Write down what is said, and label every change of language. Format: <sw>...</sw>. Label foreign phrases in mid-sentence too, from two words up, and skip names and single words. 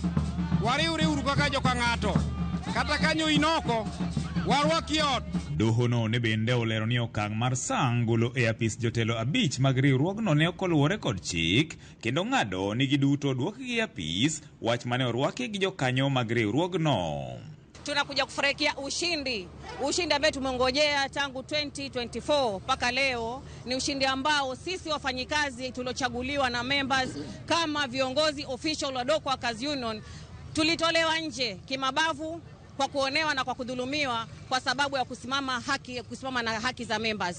<luo>Wariwre uru kaka joka ng'ato. Kata kanyo inoko warwaki ot. Doho no ne bende olero ni okang' mar Sang golo e apis jotelo abich mag riwruogno ne okoluwore kod chik kendo ng'ado ni giduto duokgi apis wach mane orwaki gi jokanyo mag riwruogno.</luo> <sw>Tunakuja kufurahikia ushindi ambao tumengojea tangu 2024 mpaka leo. Ni ushindi ambao sisi wafanyikazi tulochaguliwa na members kama viongozi official wa Dock Workers Union tulitolewa nje kimabavu kwa kuonewa na kwa kudhulumiwa kwa sababu ya kusimama na haki za members.</sw>